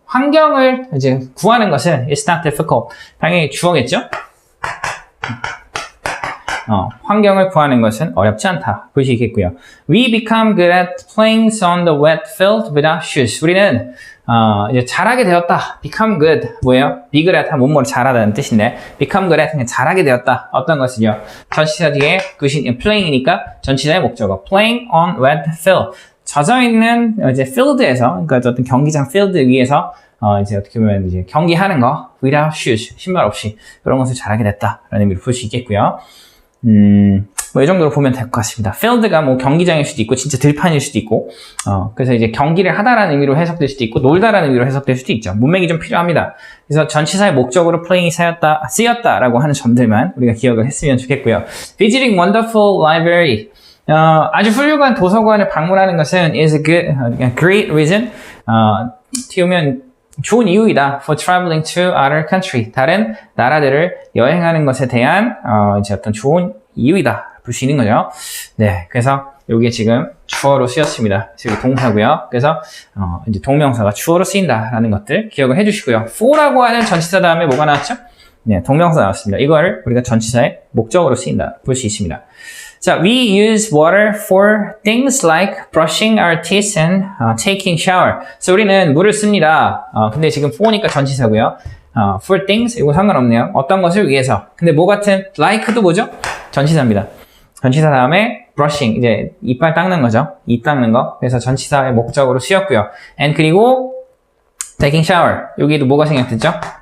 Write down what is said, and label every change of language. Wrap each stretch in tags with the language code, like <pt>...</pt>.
<ko>환경을 이제 구하는 것은</ko> <en>is not difficult.</en> <ko>당연히 주어겠죠? 환경을 구하는 것은 어렵지 않다. 볼 수 있겠고요.</ko> <en>We become good at playing on the wet field without shoes.</en> <ko>우리는 이제 잘하게 되었다. become good. 뭐예요? be good at 뭐뭐를 잘하다는 뜻인데 become good at 그냥 잘하게 되었다. 어떤 것은요? 전치사 뒤에 playing이니까 전치사의 목적어.</ko> <en>playing on wet field.</en> <ko>젖어있는 이제 field에서 그러니까 어떤 경기장 field 위에서 이제 어떻게 보면 이제 경기하는 거</ko> <en>without shoes.</en> <ko>신발 없이 그런 것을 잘하게 됐다라는 의미로 볼 수 있겠고요. 뭐 이 정도로 보면 될 것 같습니다. field가 뭐 경기장일 수도 있고 진짜 들판일 수도 있고 그래서 이제 경기를 하다라는 의미로 해석될 수도 있고 놀다라는 의미로 해석될 수도 있죠. 문맥이 좀 필요합니다. 그래서 전치사의 목적으로 playing이 쓰였다라고 하는 점들만 우리가 기억을 했으면 좋겠고요.</ko> <en>Visiting wonderful library.</en> <ko>아주 훌륭한 도서관을 방문하는 것은</ko> <en>is a great reason.</en> <ko>띄우면 좋은 이유이다.</ko> <en>For traveling to other country.</en> <ko>다른 나라들을 여행하는 것에 대한 이제 어떤 좋은 이유이다. 볼 수 있는 거죠. 네, 그래서 여기에 지금 주어로 쓰였습니다. 그래서 여기 동사고요. 그래서 이제 동명사가 주어로 쓰인다라는 것들 기억을 해주시고요. for라고 하는 전치사 다음에 뭐가 나왔죠? 네, 동명사 나왔습니다. 이걸 우리가 전치사의 목적으로 쓰인다 볼 수 있습니다.</ko> <en>자, we use water for things like brushing our teeth and taking shower.</en> <ko>그래서 우리는 물을 씁니다. 근데 지금 for니까 전치사고요. for things 이거 상관없네요. 어떤 것을 위해서. 근데 뭐 같은 like도 뭐죠? 전치사입니다. 전치사 다음에 brushing 이제 이빨 닦는 거죠. 입 닦는 거. 그래서 전치사의 목적으로 쓰였고요. and 그리고</ko> <en>taking shower</en> <ko>여기도 뭐가 생략됐죠?</ko>